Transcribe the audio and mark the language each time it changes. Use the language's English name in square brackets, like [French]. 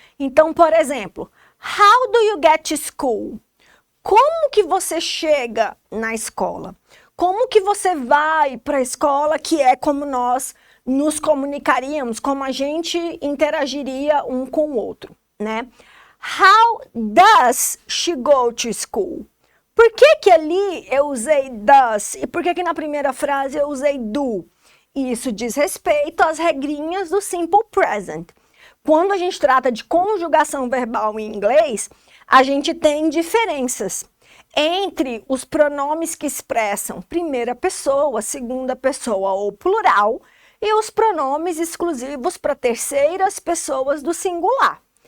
[Portuguese] Então, por exemplo, [English] how do you get to school? [Portuguese] Como que você chega na escola? Como que você vai para a escola, que é como nós nos comunicaríamos, como a gente interagiria um com o outro, né? [English] How does she go to school? [Portuguese] Por que que ali eu usei does e por que que na primeira frase eu usei do? Isso diz respeito às regrinhas do simple present. Quando a gente trata de conjugação verbal em inglês, a gente tem diferenças entre os pronomes que expressam primeira pessoa, segunda pessoa ou plural e os pronomes exclusivos para terceiras pessoas do singular.